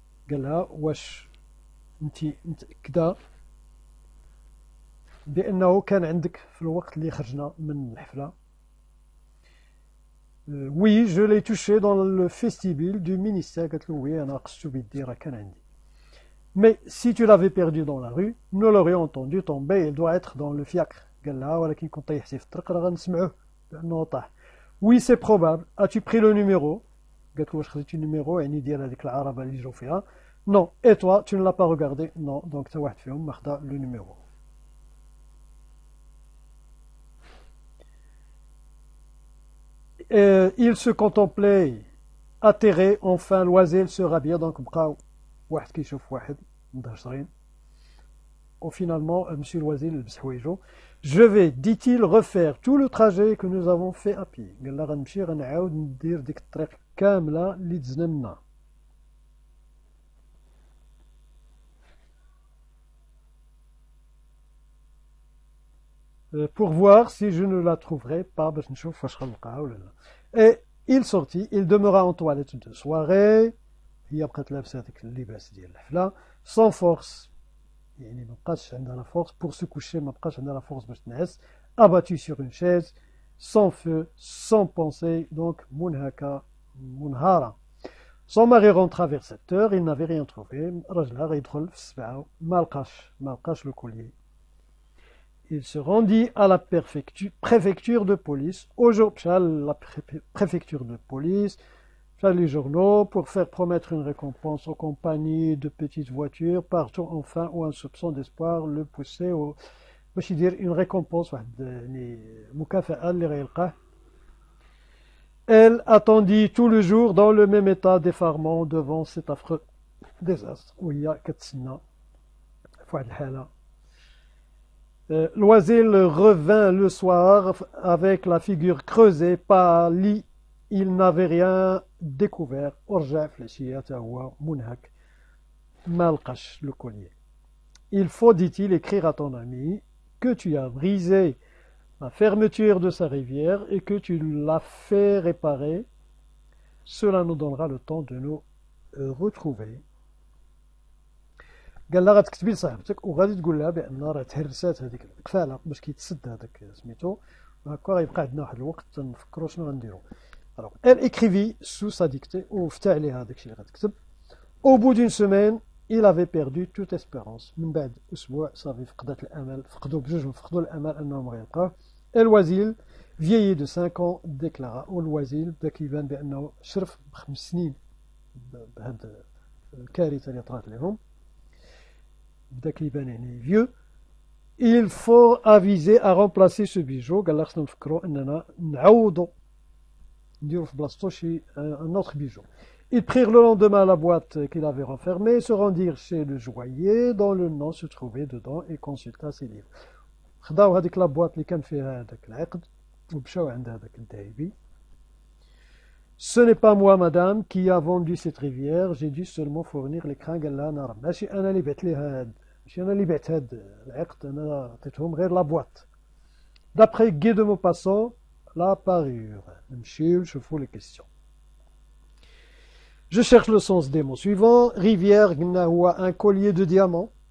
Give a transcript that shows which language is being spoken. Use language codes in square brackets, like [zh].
[ar] قالها واش انت متأكدة بأنه كان عندك في الوقت اللي خرجنا من الحفلة؟ [fr] Oui, je l'ai touché dans le vestibule du ministère. [ar] قالت له oui, أنا قصتو بيدي راه كان عندي. [fr] Mais si tu l'avais perdu dans la rue, nous l'aurions entendu tomber, il doit être dans le fiacre. [ar] قال لها ولكن كنت طيحتي في الطريق راه غنسمعوه بأنه طاح. [fr] Oui, c'est probable. As-tu pris le numéro? [ar] قالت له واش خديتي النيميرو يعني ديال هذيك العربة اللي جاو فيها. [fr] Non. Et toi, tu ne l'as pas regardé? Non. [ar] Donc تا واحد فيهم ما خدا le numéro. [fr] Il se contemplait atterré, enfin Loisel se rhabilla, donc [ar] بقاو واحد كيشوف واحد مدهشرين. [fr] Finalement, monsieur Loisel [ar] لبس حوايجو. [fr] Je vais, dit-il, refaire tout le trajet que nous avons fait à pied. [ar] قال لها غنمشي غنعاود ندير ديك الطريق كاملة اللي دزنا منها. [fr] Pour voir si je ne la trouverai pas [ar] باش نشوف واش غنلقاها ولا لا. [fr] Et il sortit, il demeura en toilette de soirée. [ar] هي بقات لابسه هذاك اللباس ديال الحفله [fr] sans force [ar] يعني ما بقاش عندها لا فورس [fr] pour se coucher [ar] ما بقاش عندها لا فورس باش تنعس. [fr] abattu sur une chaise sans feu sans pensée donc [ar] منهكه منهاره. [fr] Son mari rentra vers 7 heures, il n'avait rien trouvé. [ar] راجلها غيدخل في السبعة ما لقاش le collier. [fr] Il se rendit à la préfecture de police. Aujourd'hui, la préfecture de police, les journaux, pour faire promettre une récompense aux compagnies de petites voitures, partout enfin où un soupçon d'espoir le poussait au... [ar] باش يدير [fr] une récompense [ar] يعني مكافأة اللي غيلقاه. [fr] Elle attendit tout le jour dans le même état d'effarement devant cet affreux désastre. [ar] وهي كتسنى في واحد الحالة. [fr] Loisel revint le soir avec la figure creusée, pâlie il n'avait rien découvert. [ar] ورجع في العشية حتى هو منهك ما لقاش le collier. [fr] Il faut, dit-il, écrire à ton ami que tu as brisé la fermeture de sa rivière et que tu l'as fait réparer. Cela nous donnera le temps de nous retrouver. [ar] قال لها غتكتبي لصاحبتك وغادي تقول لها بان راه تهرسات هذيك القفاله باش كيتسد هذاك سميتو وهكا غيبقى عندنا واحد الوقت نفكروا شنو غنديروا. [fr] Alors, elle écrivit sous sa dictée [ar] وفتح عليها هذاك الشيء اللي غتكتب. [fr] Au bout d'une semaine, il avait perdu toute espérance. [ar] من بعد اسبوع صافي فقدت الامل، فقدوا بجوجهم فقدوا الامل انهم غيلقاوه. [fr] الوزيل vieilli de 5 ans déclara. [ar] والوزيل بدا كيبان بانه شرف ب5 سنين بهاد الكارثه اللي طرات لهم. بدا كيبان يعني vieux. [fr] Il faut aviser à remplacer ce bijou. [ar] قال لها خصنا نفكروا اننا نعوضوا نديروا في بلاصتو شي [fr] un autre bijou. Ils prirent le lendemain la boîte qu'il avait renfermée, se rendirent chez le joaillier dont le nom se trouvait dedans et consulta ses livres. [ar] خداو هذيك لا بواط اللي كان فيها هذاك العقد ومشاو عند هذاك الذهبي. [fr] Ce n'est pas moi, madame, qui a vendu cette rivière, j'ai dû seulement fournir l'écran. [ar] قال لها انا ماشي انا اللي بعت ليها هاد، ماشي انا اللي بعت هاد العقد، انا عطيتهم غير لا بواط. [fr] D'après Guy de Maupassant, la parure. [ar] نمشيو نشوفوا [fr] les questions. Je cherche le sens des mots suivants. Rivière, [ar] قلنا هو [fr] un collier de diamants.